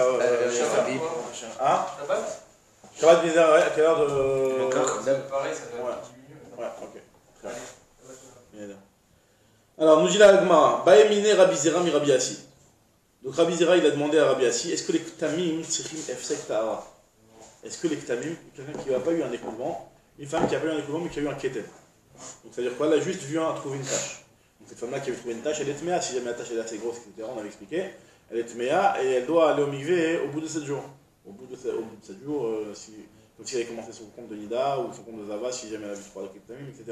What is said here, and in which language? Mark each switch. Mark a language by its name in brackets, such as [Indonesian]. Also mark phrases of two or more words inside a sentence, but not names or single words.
[French] Hein Shabbat bizarre, à quelle heure de. D'accord, pareil, ça doit être 10 minutes. Ouais, ok. Alors, nous dit la Agma, [Aramaic] בעא מיניה רבי זירא מרבי אסי. [French] Donc Rabbi Zera, il a demandé à Rabbi Assi, est-ce que les [Hebrew] כתמים צריכים הפסק טהרה? [French] Est-ce que les Ktamim, quelqu'un qui n'a pas eu un écoulement, une femme qui n'a pas eu un écoulement mais qui a eu un ketem. Donc c'est-à-dire quoi? Elle a juste vu trouver une tâche. Donc cette femme-là qui avait trouvé une tâche, elle est tméa, si jamais la tâche est assez grosse, etc., on avait expliqué, elle est tméa et elle doit aller au mikvé au bout de 7 jours. Au bout de 7 jours, comme si elle avait commencé son compte de Nida ou son compte de Zava, si jamais elle a vu 3 Ktamim, etc.